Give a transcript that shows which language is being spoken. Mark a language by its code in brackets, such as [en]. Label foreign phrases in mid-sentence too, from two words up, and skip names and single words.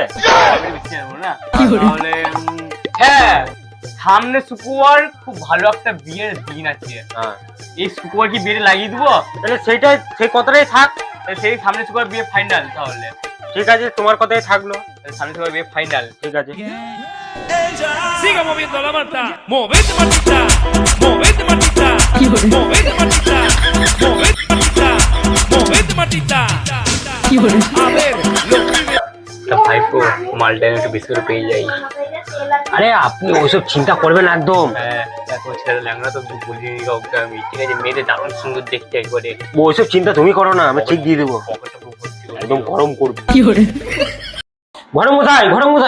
[bn] তাহলে হ্যাঁ সামনে শুক্রবার খুব ভালো একটা বিয়ের দিন আছে। এই শুক্রবার কি বিয়ে লাগিয়ে দিবো? তাহলে সেইটাই, সেই কথাটাই থাক। সেই সামনে শুক্রবার বিয়ে ফাইনাল। তাহলে ঠিক আছে তোমার কথাই থাকলো। সামনে শুক্রবার বিয়ে ফাইনাল। ঠিক আছে। [es] Siga moviendo la mata, movete matita, movete matita, movete matita, movete matita, movete matita. A ver, los pibes. [bn] ভাইপো মালটা একটু বেশি করে পেয়ে যাই। আরে আপনি ওইসব চিন্তা করবেন না একদম। হ্যাঁ দেখো ছেলে ল্যাংড়া তো বলিনি কাউকে আমি, ঠিক আছে? মেয়েদের দারুণ সুন্দর দেখতে একবারে। ওইসব চিন্তা তুমি করো না, আমি ঠিক দিয়ে দেবো। পকেটটা পুরো ভর্তি করে একদম গরম করবো। ঘটক মশাই, ঘটক মশাই